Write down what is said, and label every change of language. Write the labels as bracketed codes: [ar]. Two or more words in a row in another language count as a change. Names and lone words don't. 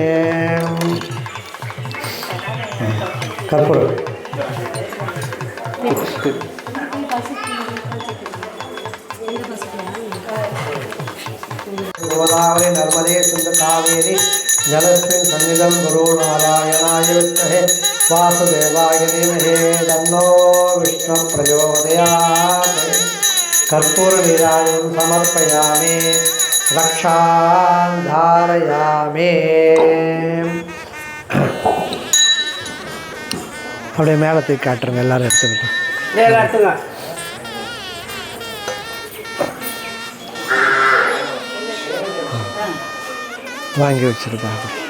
[sa] कर्पूर गोदावरी नर्मदे सिंधु कावेरी जलस्मिन् सन्निधं गुरु नारायणाय विद्महे वासुदेवाय धीमहि तन्नो विष्णु प्रचोदयात्. कर्पूरनीराजनं समर्पयामि, रक्षां धारयामि. [ta] அப்படியே மேலே தூக்கி காட்டுருங்க. எல்லாரும் எடுத்துக்கிட்டு வாங்கி வச்சிருப்பாங்க.